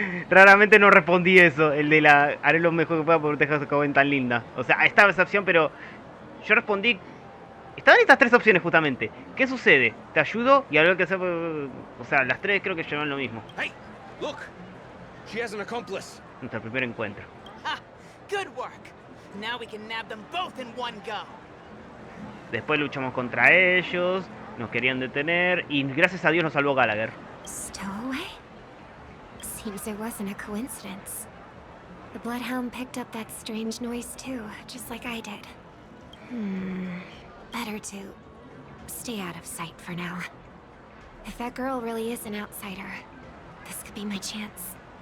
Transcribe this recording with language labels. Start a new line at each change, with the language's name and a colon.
Spanish: Raramente no respondí eso, el de la haré lo mejor que pueda por dejar su joven tan linda. O sea, estaba esa opción, pero yo respondí. Estaban estas tres opciones justamente. ¿Qué sucede? ¿Te ayudo? Y algo que hacer. O sea, las tres creo que llevan lo mismo.
English: Hey, look. She has an accomplice.
Spanish: Nuestro primer encuentro.
English: Ha! Good work. Now we can nab them both in one go.
Spanish: Después luchamos contra ellos, nos querían detener y gracias a Dios nos salvó Gallagher.
English: Stowaway? Seems there wasn't a coincidence. The Bloodhound picked up that strange noise too, just like I did. Better to stay out of sight for now. If that girl really is an outsider, this could be my chance.